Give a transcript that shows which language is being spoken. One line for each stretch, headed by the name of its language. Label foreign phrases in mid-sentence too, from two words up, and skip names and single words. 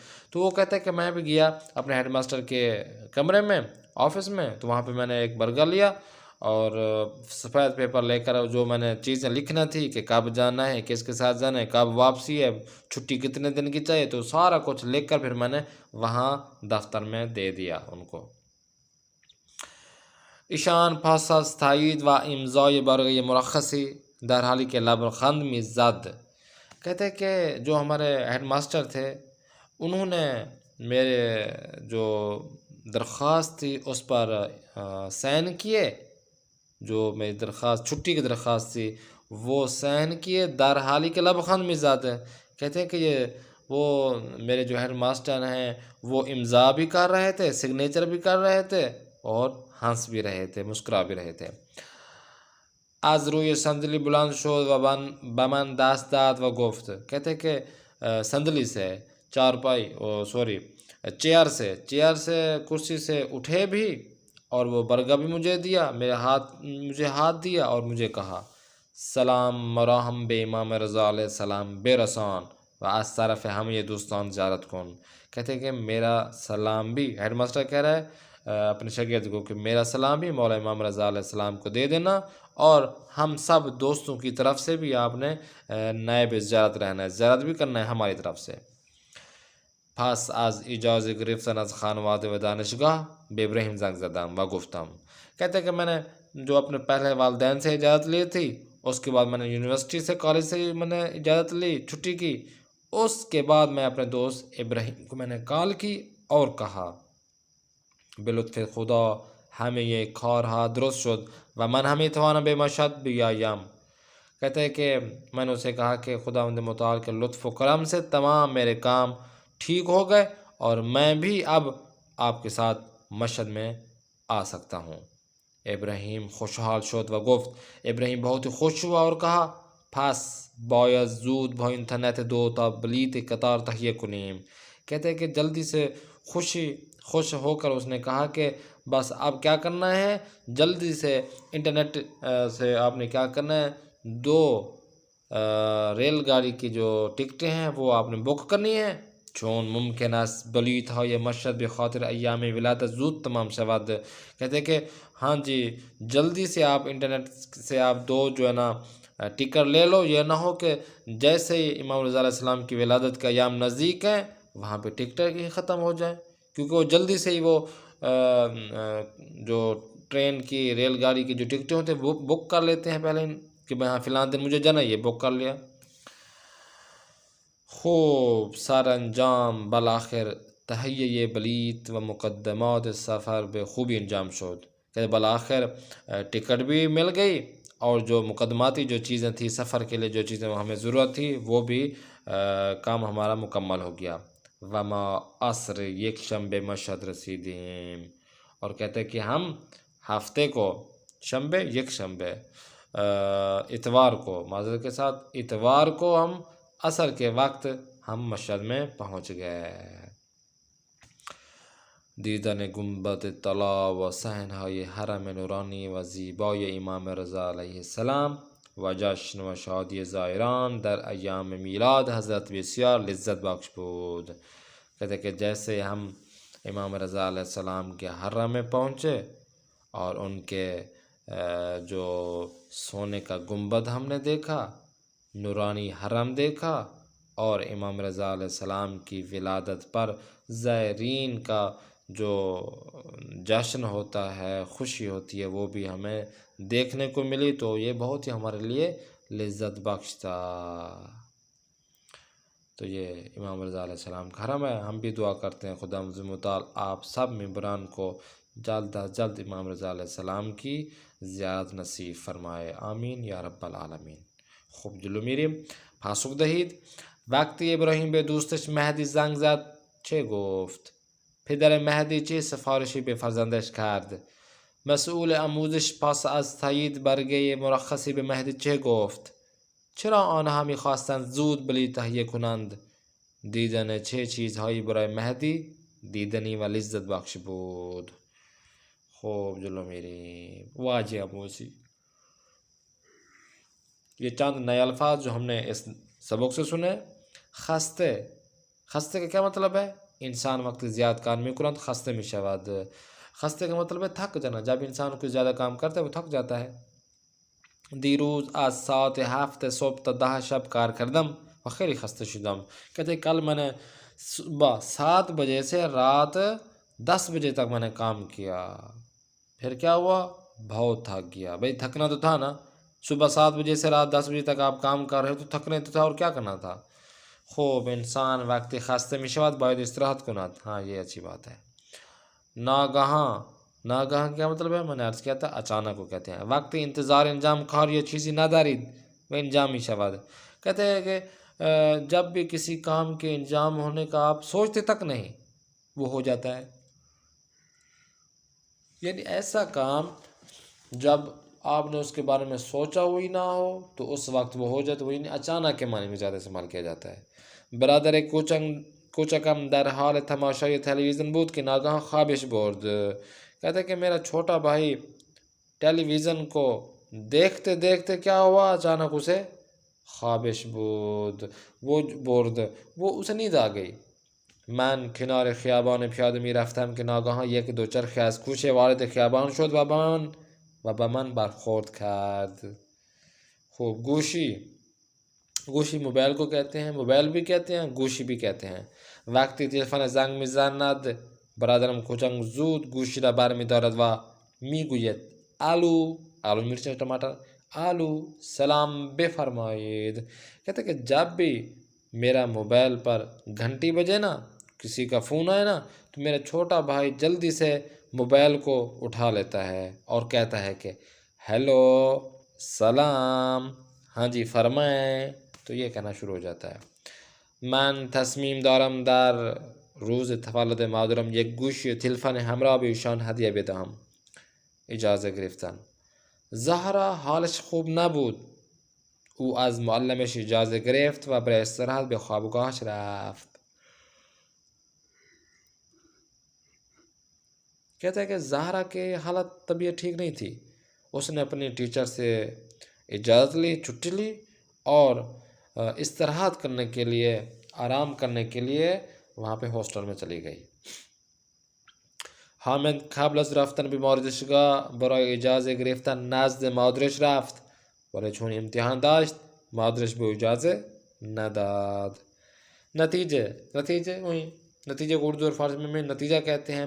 Urdu: تو وہ کہتا ہے کہ میں بھی گیا اپنے ہیڈ ماسٹر کے کمرے میں آفس میں، تو وہاں پہ میں نے ایک برگہ لیا اور سفید پیپر لے کر جو میں نے چیزیں لکھنا تھی کہ کب جانا ہے، کس کے ساتھ جانا ہے، کب واپسی ہے، چھٹی کتنے دن کی چاہیے، تو سارا کچھ لکھ کر پھر میں نے وہاں دفتر میں دے دیا ان کو.
Persian: ایشان پس از تایید و امضای برگه مرخصی در حالی که لبخند میزد.
Urdu: کہتے ہیں کہ جو ہمارے ہیڈ ماسٹر تھے انہوں نے میرے جو درخواست تھی اس پر سائن کیے، جو میری درخواست چھٹی کی درخواست تھی وہ سائن کیے
Persian: در حالی کے لبخند میزد.
Urdu: کہتے ہیں کہ یہ وہ میرے جو ہیڈ ماسٹر ہیں وہ امضا بھی کر رہے تھے، سگنیچر بھی کر رہے تھے اور ہنس بھی رہے تھے، مسکرا بھی رہے تھے.
Persian: از روی صندلی بلند شد و به من دست داد و گفت.
Urdu: کہتے کہ صندلی سے چیئر سے کرسی سے اٹھے بھی اور وہ برگہ بھی مجھے دیا، مجھے ہاتھ دیا اور مجھے کہا
Persian: سلام مراہم بے امام رضا علیہ السلام بے رسان و از طرف ہم یہ دوستان زیارت کن.
Urdu: کہتے کہ میرا سلام بھی ہیڈ ماسٹر کہہ رہا ہے اپنے شاگرد کو کہ میرا سلام بھی مولا امام رضا علیہ السلام کو دے دینا اور ہم سب دوستوں کی طرف سے بھی آپ نے نائب زیارت رہنا ہے، زیارت بھی کرنا ہے ہماری طرف سے.
Persian: پس از اجازه گرفتن از خانواده و دانشگاه به ابراہیم زنگ زدم و گفتم.
Urdu: کہتے کہ میں نے جو اپنے پہلے والدین سے اجازت لی تھی اس کے بعد میں نے یونیورسٹی سے کالج سے میں نے اجازت لی چھٹی کی. اس کے بعد میں اپنے دوست ابراہیم کو میں نے کال کی اور کہا
Persian: بلطف خدا ہمیں یہ کارها درست شد و من ہمیں توانم به مشهد بیایم.
Urdu: کہتے ہیں کہ میں نے اسے کہا کہ خداوند متعال کے لطف و کرم سے تمام میرے کام ٹھیک ہو گئے اور میں بھی اب آپ کے ساتھ مشہد میں آ سکتا ہوں.
Persian: ابراہیم خوشحال شد و گفت.
Urdu: ابراہیم بہت ہی خوش ہوا اور کہا
Persian: پس باید زود با اینترنت دو تا بلیت قطار تهیه کنیم.
Urdu: کہتے ہیں کہ جلدی سے خوش ہو کر اس نے کہا کہ بس اب کیا کرنا ہے، جلدی سے انٹرنیٹ سے آپ نے کیا کرنا ہے، 2 ریل گاڑی کی جو ٹکٹیں ہیں وہ آپ نے بک کرنی ہے.
Persian: چون ممکن است بلیط های مشهد به خاطر ایام ولادت زود تمام شود.
Urdu: کہتے ہیں کہ ہاں جی جلدی سے آپ انٹرنیٹ سے آپ 2 جو ہے نا ٹکٹ لے لو، یہ نہ ہو کہ جیسے ہی امام رضا علیہ السلام کی ولادت کا ایام نزدیک ہیں وہاں پہ ٹکٹ ہی ختم ہو جائیں، کیونکہ وہ جلدی سے ہی وہ جو ٹرین کی ریل گاڑی کی جو ٹکٹیں ہوتے ہیں وہ بک کر لیتے ہیں پہلے کہ میں ہاں فلاں دن مجھے جانا، یہ بک کر لیا۔
Persian: خوب سر انجام بالآخر تہیہ بلیت و مقدمات سفر بخوبی انجام شد،
Urdu: کہ بالآخر ٹکٹ بھی مل گئی اور جو مقدماتی جو چیزیں تھیں سفر کے لیے، جو چیزیں ہمیں ضرورت تھی، وہ بھی کام ہمارا مکمل ہو گیا۔
Persian: وما عصر یک شنبے مشہد رسیدیم،
Urdu: اور کہتے ہیں کہ ہم ہفتے کو
Persian: شنبے یک شنبے
Urdu: اتوار کو، معذرت کے ساتھ اتوار کو ہم عصر کے وقت ہم مشہد میں پہنچ گئے۔
Persian: دیدن گنبد طلا و صحنهای حرم نورانی و زیبای امام رضا علیہ السلام و جشن و شادی زائران در ایام میلاد حضرت بسیار لذت بخش بود۔
Urdu: کہتے کہ جیسے ہم امام رضا علیہ السلام کے حرم میں پہنچے اور ان کے جو سونے کا گنبد ہم نے دیکھا، نورانی حرم دیکھا، اور امام رضا علیہ السلام کی ولادت پر زائرین کا جو جشن ہوتا ہے، خوشی ہوتی ہے، وہ بھی ہمیں دیکھنے کو ملی، تو یہ بہت ہی ہمارے لیے لذت بخش تھا۔ تو یہ امام رضا علیہ السلام کا حرم ہے۔ ہم بھی دعا کرتے ہیں خدا متعال آپ سب ممبران کو جلد از جلد امام رضا علیہ السلام کی زیارت نصیب فرمائے، آمین یا رب العالمین۔
Persian: خوب جلو میریم پاسخ دهید. وقتی ابراهیم به دوستش مهدی زنگ زد چه گفت؟ پدر مهدی چه سفارشی به فرزندش کرد؟ مسئول آموزش پس از تایید برگه مرخصی به مهدی چه گفت؟ چرا آنها میخواستند زود بلیط تهیه کنند؟ دیدن چه چیزهایی برای مهدی دیدنی و لذت بخش بود. خوب جلو میریم. واجه آموزی،
Urdu: یہ چند نئے الفاظ جو ہم نے اس سبق سے سنے۔ خسته، خسته کا کیا مطلب ہے؟
Persian: انسان وقتی زیاد کار میکنند خسته میشود۔
Urdu: خسته کا مطلب ہے تھک جانا، جب انسان کچھ زیادہ کام کرتا ہے وہ تھک جاتا ہے۔
Persian: دیروز از ساعت 7 صبح تا 10 شب کار کردم و خیلی خسته شدم۔
Urdu: کہتے ہیں کل میں نے صبح 7 بجے سے رات 10 بجے تک میں نے کام کیا، پھر کیا ہوا؟ بہت تھک گیا۔ بھئی تھکنا تو تھا نا، صبح 7 بجے سے رات 10 بجے تک آپ کام کر رہے تو تھکنے تو تھا، اور کیا کرنا تھا؟
Persian: خوب انسان وقتی خسته میشود باید استراحت کند۔
Urdu: ہاں یہ اچھی بات ہے۔ ناگہاں، ناگہاں کیا مطلب ہے؟ میں نے عرض کیا تھا اچانک کو کہتے ہیں۔
Persian: وقتی انتظار انجام کار یا چیزی ندارید و انجام میشود،
Urdu: کہتے ہیں کہ جب بھی کسی کام کے انجام ہونے کا آپ سوچتے تک نہیں، وہ ہو جاتا ہے۔ یعنی ایسا کام جب آپ نے اس کے بارے میں سوچا ہوئی نہ ہو تو اس وقت وہ ہو جاتا ہے، وہ یعنی اچانک کے معنی میں زیادہ استعمال کیا جاتا ہے۔
Persian: برادر کوچکم در حال تماشای تلویزیون بود کہ ناگہاں خوابش برد۔
Urdu: کہتے ہیں کہ میرا چھوٹا بھائی ٹیلی ویژن کو دیکھتے دیکھتے کیا ہوا؟ اچانک اسے
Persian: خوابش بود،
Urdu: وہ اسے نیند آ گئی۔
Persian: من کنار خیابان پیاده می رفتم که ناگهان یک دوچرخه از کوچه وارد خیابان شد و به من برخورد کرد.
Urdu: خوب گوشی موبایل کو کہتے ہیں، موبایل بھی کہتے ہیں، گوشی بھی کہتے ہیں۔
Persian: وقتی تلفن زنگ میزند برادرم کوچک زود گوشی را برمیدارد و میگوید
Urdu: آلو مرچ ٹماٹر،
Persian: آلو سلام بفرمایید۔
Urdu: کہتے ہیں کہ جب بھی میرا موبائل پر گھنٹی بجے نا، کسی کا فون آئے نا، تو میرا چھوٹا بھائی جلدی سے موبائل کو اٹھا لیتا ہے اور کہتا ہے کہ ہیلو، سلام، ہاں جی فرمائیں، تو یہ کہنا شروع ہو جاتا ہے۔
Persian: من تصمیم دارم در روز تولد مادرم یک گوشی تلفن همراه به ایشان هدیه بدهم. اجازه گرفتم. زهرا حالش خوب نبود. او از معلمش اجازه گرفت و برای استراحت به خوابگاهش رفت.
Urdu: کہتا ہے کہ زہرا کے حالت طبیعت ٹھیک نہیں تھی، اس نے اپنی ٹیچر سے اجازت لی، چھٹی لی اور استراحت کرنے کے لیے، آرام کرنے کے لیے وہاں پہ ہاسٹل میں چلی گئی۔
Persian: حامد قبل از رفتن به مادرشگاه برای اجازه گرفتن نزد مادرش رفت، ولی چون امتحان داشت مادرش به اجازه نداد۔
Urdu: نتیجے کو اردو اور فارسی میں نتیجہ کہتے ہیں۔